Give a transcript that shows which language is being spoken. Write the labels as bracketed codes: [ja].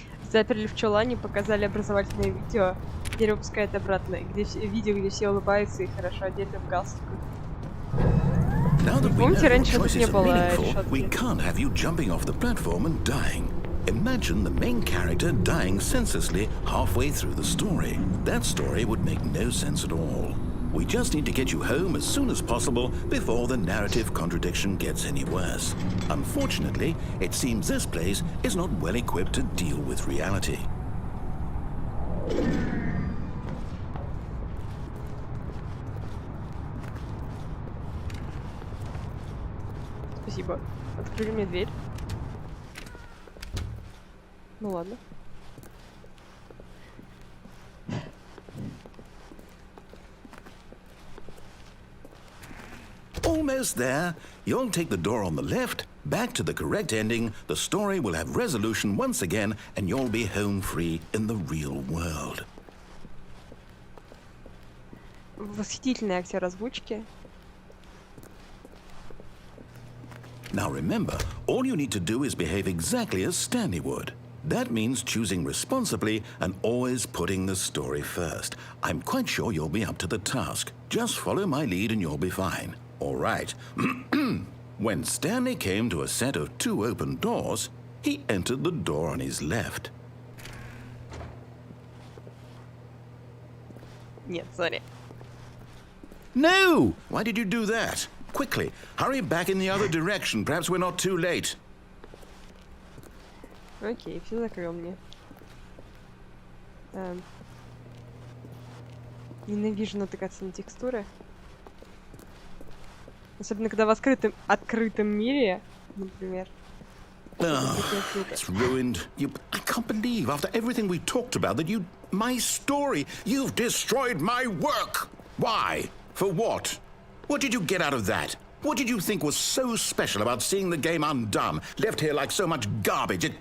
[ru] Заперли в чулане, показали образовательное видео. Теперь выпускают обратно, видео, где все улыбаются и хорошо одеты в галстуках. Помните, раньше тут не было решетки? [en] We can't have you jumping off the platform and dying. Imagine the main character dying senselessly halfway through the story. That story would make no sense at all. We just need to get you home as soon as possible before the narrative contradiction gets any worse. Unfortunately, it seems this place is not well equipped to deal with reality. [ru] Спасибо. Открыли мне дверь. Ну ладно. [en] Almost there. You'll take the door on the left, back to the correct ending, the story will have resolution once again, and you'll be home free in the real world. [ru] Восхитительный актер озвучки. [en] Now remember, all you need to do is behave exactly as Stanley would. That means choosing responsibly and always putting the story first. I'm quite sure you'll be up to the task. Just follow my lead and you'll be fine. All right. When Stanley came to a set of 2 open doors, he entered the door on his left. [ru] Нет, [en] sorry. No! Why did you do that? Quickly, hurry back in the other direction. Perhaps we're not too late. [ru] Окей, все закрыл мне. Ненавижу натыкаться на текстуры. Особенно, когда в открытом мире, например. [en] It's ruined. I can't believe, after everything we talked about, that my story, you've destroyed my work. Why? For what? What did you get out of that? What did you think was so special about seeing the game undone, left here like so much garbage?